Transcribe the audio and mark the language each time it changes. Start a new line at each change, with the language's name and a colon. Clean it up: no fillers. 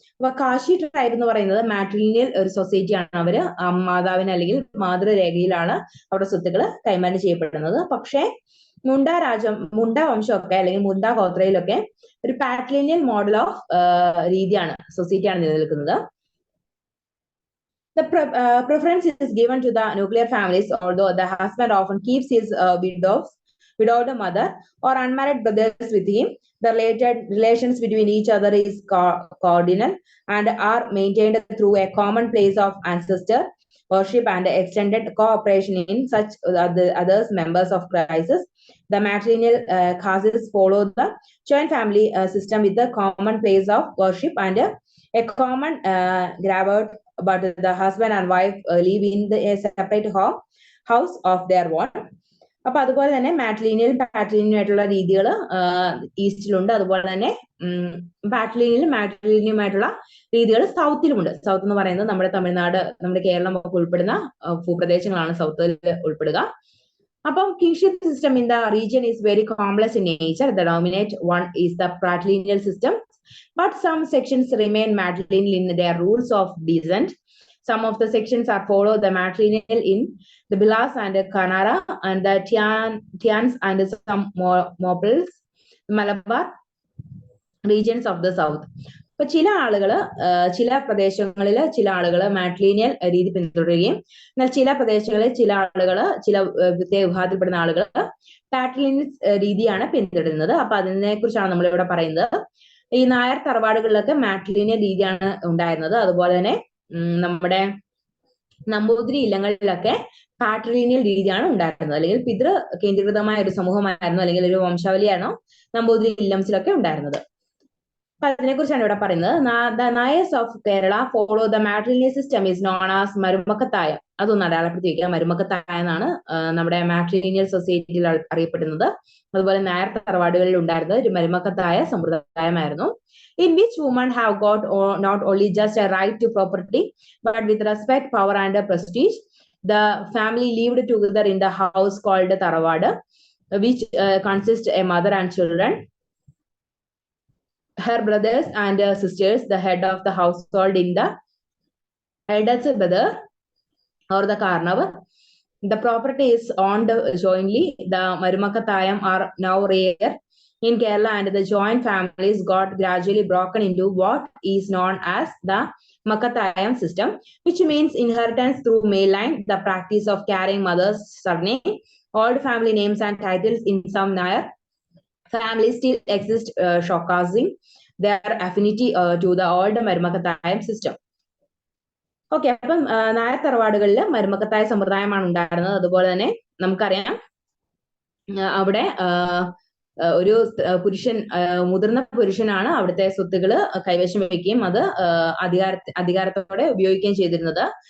Malayalam: അപ്പൊ കാശി ട്രൈബ് എന്ന് പറയുന്നത് മാട്രിലിനിയൽ ഒരു സൊസൈറ്റിയാണ്. അവര് മാതാവിന് അല്ലെങ്കിൽ മാതൃരേഖയിലാണ് അവരുടെ സ്വത്തുക്കൾ കൈമാറ്റം ചെയ്യപ്പെടുന്നത്. പക്ഷേ മുണ്ട വംശമൊക്കെ അല്ലെങ്കിൽ മുണ്ട ഗോത്രയിലൊക്കെ ഒരു പാട്രിലിനിയൽ മോഡൽ ഓഫ് രീതിയാണ്, സൊസൈറ്റിയാണ് നിലനിൽക്കുന്നത്.
English: The preference is given to the nuclear families, although the husband often keeps his widowed mother or unmarried brothers with him. The relations between each other is cordial and are maintained through a common place of ancestor worship and extended cooperation in such others members of crisis. The matrilineal castes follow the joint family system with the common place of worship and a common graveyard, but the husband and wife live in a separate house of their own.
Malayalam: അപ്പൊ അതുപോലെ തന്നെ പാട്രിലിനിയൽ ആയിട്ടുള്ള രീതികൾ ഈസ്റ്റിലുണ്ട്. അതുപോലെ തന്നെ മാട്രിലിനിയുമായിട്ടുള്ള രീതികൾ സൗത്തിലുമുണ്ട്. South എന്ന് പറയുന്നത് നമ്മുടെ തമിഴ്നാട്, നമ്മുടെ കേരളം ഒക്കെ ഉൾപ്പെടുന്ന ഭൂപ്രദേശങ്ങളാണ് സൗത്തിൽ ഉൾപ്പെടുക.
English: അപ്പം kingship system in the region is very complex in nature. The dominant one is the patrilineal system, but some sections remain matrilineal in their rules of descent. Some of the sections are follow the matrilineal in the Bilas and the Kanara and the Tians and some Moples, Malabar regions of the south.
Malayalam: അപ്പൊ ചില പ്രദേശങ്ങളിൽ ചില ആളുകൾ മാട്രിലിനിയൽ രീതി പിന്തുടരുകയും എന്നാൽ ചില പ്രദേശങ്ങളിൽ ചില പ്രത്യേക വിഭാഗത്തിൽപ്പെടുന്ന ആളുകൾ പാട്രിലിനിയൽ രീതിയാണ് പിന്തുടരുന്നത്. അപ്പൊ അതിനെ കുറിച്ചാണ് നമ്മൾ ഇവിടെ പറയുന്നത്. ഈ നായർ തറവാടുകളിലൊക്കെ മാട്രിലിനിയൽ രീതിയാണ് ഉണ്ടായിരുന്നത്. അതുപോലെ തന്നെ നമ്മുടെ നമ്പൂതിരി ഇല്ലങ്ങളിലൊക്കെ പാട്രിലിനിയൽ രീതിയാണ് ഉണ്ടായിരുന്നത്. അല്ലെങ്കിൽ പിതൃ കേന്ദ്രീകൃതമായ ഒരു സമൂഹമായിരുന്നു അല്ലെങ്കിൽ ഒരു വംശാവലിയാണോ നമ്പൂതിരി ഇല്ലംസിലൊക്കെ ഉണ്ടായിരുന്നത്. അതിനെക്കുറിച്ചാണ് ഇവിടെ പറയുന്നത്.
English: The Nayars of Kerala follow the matrilineal system is known as marumakkathayam.
Malayalam: അതൊന്ന് അടയാളപ്പെടുത്തി വയ്ക്കുക. മരുമക്കത്തായം എന്നാണ് നമ്മുടെ മാട്രിലിനിയൽ സൊസൈറ്റിയിൽ അറിയപ്പെടുന്നത്. അതുപോലെ നായർ തറവാടുകളിൽ ഉണ്ടായിരുന്നത് ഒരു മരുമക്കത്തായ സമ്പ്രദായമായിരുന്നു.
English: In which women have got not only just a right to property but with respect, power and prestige. The family lived together in the house called Taravada, which consists a mother and children, her brothers and sisters, the head of the household in the eldest brother or the Karnav. The property is owned jointly. The Marumakatayam are now rare in Kerala, and the joint families got gradually broken into what is known as the Makatayam system, which means inheritance through male line, the practice of carrying mother's surname, old family names and titles in some Nair families still exist, showcasing their affinity to the old Marumakatayam system.
Malayalam: Okay, അപ്പം നായർ തറവാടുകളിൽ മരുമക്കത്തായ സമ്പ്രദായമാണ് ഉണ്ടായിരുന്നത്. അതുപോലെ തന്നെ നമുക്കറിയാം അവിടെ ഒരു പുരുഷൻ, മുതിർന്ന പുരുഷനാണ് അവിടുത്തെ സ്വത്തുകൾ കൈവശം വയ്ക്കുകയും അത് അധികാരത്തോടെ ഉപയോഗിക്കുകയും ചെയ്തിരുന്നത്.